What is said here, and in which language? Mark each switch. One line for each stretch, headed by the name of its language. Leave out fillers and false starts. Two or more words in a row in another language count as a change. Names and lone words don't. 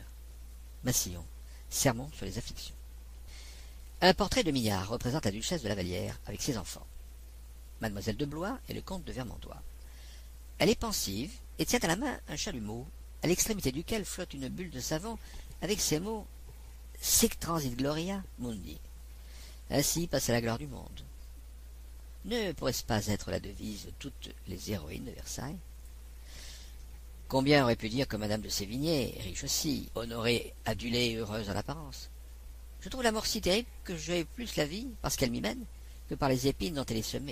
French: Massillon, Sermon sur les afflictions. Un portrait de Millard représente la duchesse de la Vallière avec ses enfants. Mademoiselle de Blois et le comte de Vermandois. Elle est pensive et tient à la main un chalumeau, à l'extrémité duquel flotte une bulle de savon avec ces mots «
Latin: Sic transit gloria mundi ».
French: Ainsi passe la gloire du monde. Ne pourrait-ce pas être la devise de toutes les héroïnes de Versailles? Combien aurait pu dire que Madame de Sévigné, riche aussi, honorée, adulée et heureuse en apparence? Je trouve la mort si terrible que j'ai plus la vie, parce qu'elle m'y mène, que par les épines dont elle est semée.